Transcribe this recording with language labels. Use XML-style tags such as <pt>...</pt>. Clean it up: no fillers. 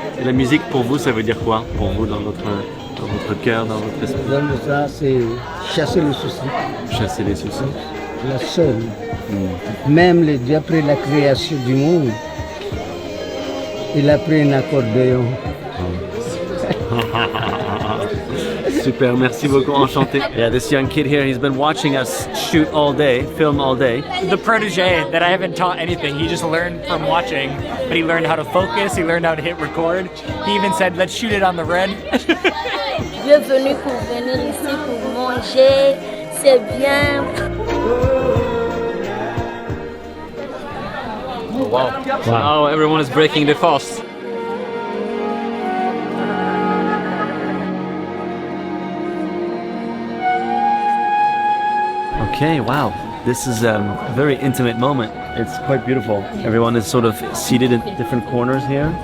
<fr>Et la musique pour vous, ça veut dire quoi? Pour vous, dans votre cœur, dans votre esprit? Ça, c'est chasser les soucis. Chasser les soucis. La seule. Même après la création du monde, il a pris un accordéon. Super, merci beaucoup, enchanté.</fr> <en>Yeah, this young kid here, he's been watching us shoot all day, film all day. The protege that I haven't taught anything. He just learned from watching, but he learned how to focus, he learned how to hit record. He even said, let's shoot it on the red.</en> <fr>Bienvenue pour venir ici pour manger, c'est bien.</fr> <en>Wow. So now everyone is breaking the fast. Okay, wow. This is a very intimate moment. It's quite beautiful. Everyone is sort of seated in different corners here.</en>